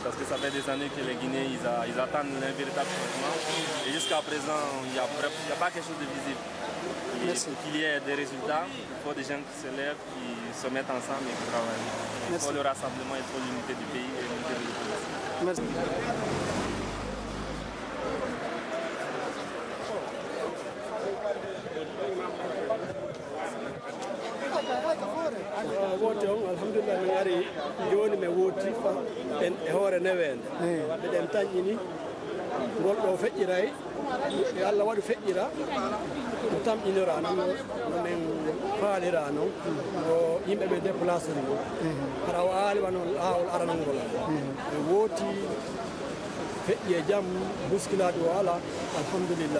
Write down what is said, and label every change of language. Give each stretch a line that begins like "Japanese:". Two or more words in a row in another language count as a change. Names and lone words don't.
French: Parce que ça fait des années que les Guinéens ils attendent un véritable changement. Et jusqu'à présent, il n'y a pas quelque chose de visible. Et pour qu'il y ait des résultats, il faut des gens qui se lèvent, qui se mettent ensemble et qui travaillent. Il faut le rassemblement, il faut l'unité du pays et l'unité de l'opposition. Merci.
Fula: woto on alhamdulillah min ari joni mi woti en e hoore newende mbiɗen tañƴini ngol ɗo feƴƴiray e Allah waɗi feƴƴira no tamƴinira noon no min faalira noon no yimɓe ɓe déplacé ni noon hara o aaliwa noon laawol aranol ngol mi wooti feƴƴi e jaam bousculade o ala alhamdulillah.